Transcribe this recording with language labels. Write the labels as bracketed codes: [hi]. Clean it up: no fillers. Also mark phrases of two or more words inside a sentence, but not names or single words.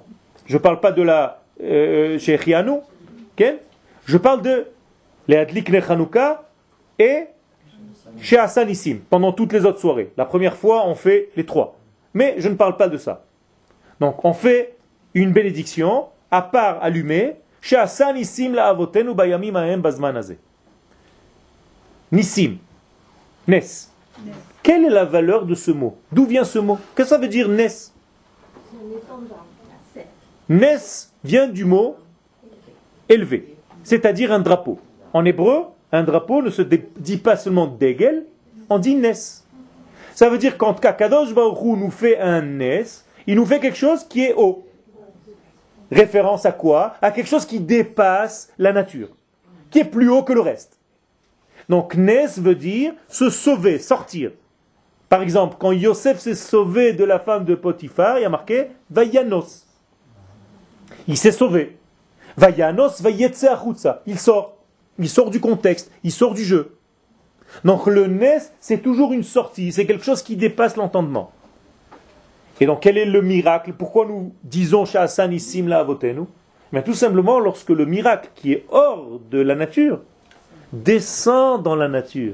[fr] Je ne parle pas de la Shechianu, je parle de [he] להדליק נר חנוכה [fr] et [he] שעשה ניסים, [fr] pendant toutes les autres soirées. La première fois, on fait les 3. Mais je ne parle pas de ça. Donc, on fait une bénédiction, à part allumée, [he] שעשה ניסים לאבותינו בימים ההם בזמן הזה. Nissim, Nes. [fr] Quelle est la valeur de ce mot? D'où vient ce mot? Qu'est-ce que ça veut dire Nes? Nes vient du mot élevé, c'est-à-dire un drapeau. En hébreu, un drapeau ne se dit pas seulement degel, on dit Nes. Ça veut dire quand [he] קדוש ברוך הוא [fr] nous fait un Nes, il nous fait quelque chose qui est haut. Référence à quoi? À quelque chose qui dépasse la nature, qui est plus haut que le reste. Donc Nes veut dire se sauver, sortir. Par exemple, quand Yosef s'est sauvé de la femme de Potiphar, il y a marqué Vayanos. Il s'est sauvé. [he] וינס ויצא החוצה. [fr] Il sort du contexte, il sort du jeu. Donc le Nes, c'est toujours une sortie, c'est quelque chose qui dépasse l'entendement. Et donc quel est le miracle? Pourquoi nous disons [he] שעשה ניסים לאבותינו? [fr] Mais tout simplement lorsque le miracle qui est hors de la nature descend dans la nature.